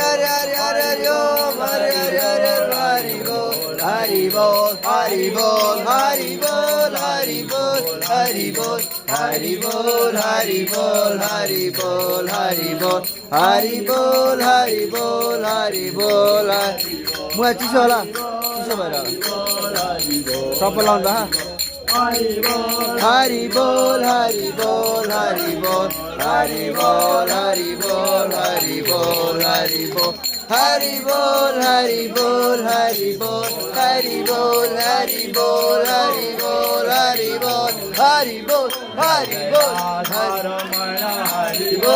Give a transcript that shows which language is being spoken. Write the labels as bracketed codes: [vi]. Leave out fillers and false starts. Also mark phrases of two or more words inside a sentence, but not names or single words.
[ne] हरि हरि हरि हरि ओम हरि हरि हरि हरि हरि बोल हरि बोल हरि बोल हरि बोल हरि बोल हरि बोल हरि बोल हरि बोल हरि बोल हरि बोल हरि बोल हरि बोल मुला चिसो होला चिसो भएर सबै लाउँदा हरि बोल हरि बोल हरि बोल हरि बोल हरि बोल हरि बोल हरि बोल हरि बोल हरि बोल हरि बोल हरि बोल हरि बोल हरि बोल हरि बोल हरि बोल हरि बोल हरि बोल हरि